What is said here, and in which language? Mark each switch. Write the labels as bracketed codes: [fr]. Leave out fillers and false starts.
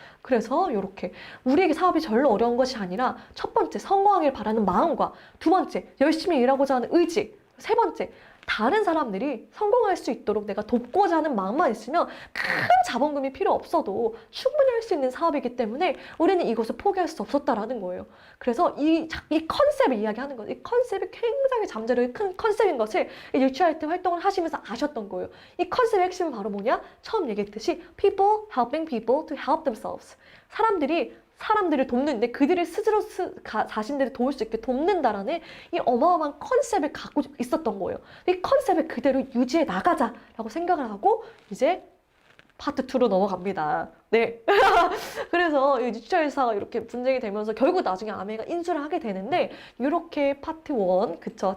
[ko] 그래서 이렇게 우리에게 사업이 별로 어려운 것이 아니라 첫 번째 성공하길 바라는 마음과 두 번째 열심히 일하고자 하는 의지, 세 번째 다른 사람들이 성공할 수 있도록 내가 돕고자 하는 마음만 있으면 큰 자본금이 필요 없어도 충분히 할 수 있는 사업이기 때문에 우리는 이것을 포기할 수 없었다라는 거예요. 그래서 이 컨셉을 이야기하는 거예요. 이 컨셉이 굉장히 잠재력이 큰 컨셉인 것을 이 뉴트라이트 활동을 하시면서 아셨던 거예요. 이 컨셉의 핵심은 바로 뭐냐? 처음 얘기했듯이 [en] people helping people to help themselves. [ko] 사람들을 돕는데 그들이 스스로 자신들을 도울 수 있게 돕는다라는 이 어마어마한 컨셉을 갖고 있었던 거예요. 이 컨셉을 그대로 유지해 나가자라고 생각을 하고 이제 파트 2로 넘어갑니다. 네. 그래서 이 뉴트라이트사가 이렇게 분쟁이 되면서 결국 나중에 아메이가 인수를 하게 되는데 이렇게 파트 1, 그쵸?